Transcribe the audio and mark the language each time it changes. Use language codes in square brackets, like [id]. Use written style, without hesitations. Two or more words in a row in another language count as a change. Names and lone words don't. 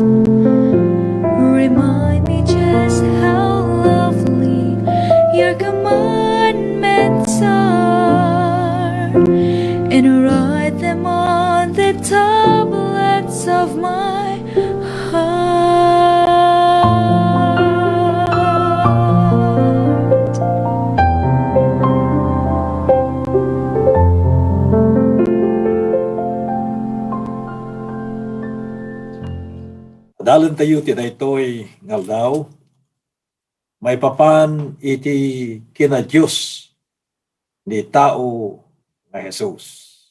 [en] Remind me just how lovely your commandments are, and write them on the tablets of my heart. [ilo] Dalan tayo ti daytoy nga aldaw, may papan iti kina Diyos ni tao nga Jesus.